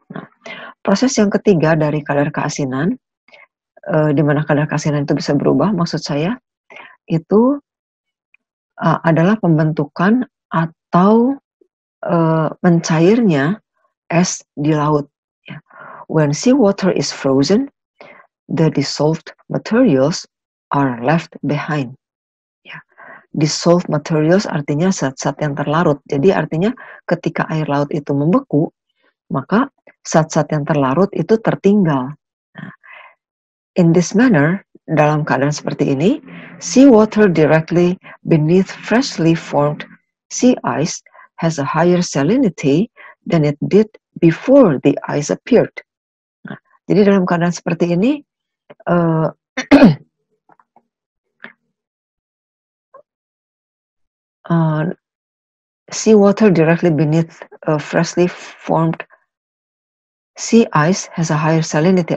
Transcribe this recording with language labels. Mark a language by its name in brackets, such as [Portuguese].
[Indonesian] Nah, proses yang ketiga dari kadar keasinan, di mana kadar keasinan itu bisa berubah, maksud saya itu adalah pembentukan atau mencairnya es di laut. Ya. [English] When seawater is frozen, the dissolved materials are left behind. [Indonesian] Ya. Dissolved materials artinya zat-zat yang terlarut. Jadi artinya ketika air laut itu membeku, maka zat-zat yang terlarut itu tertinggal. [English] Nah, in this manner, [Indonesian] dalam keadaan seperti ini, [English] seawater directly beneath freshly formed sea ice has a higher salinity than it did before the ice appeared. [Indonesian] Nah, jadi dalam keadaan seperti ini, [English] seawater directly beneath freshly formed sea ice has a higher salinity.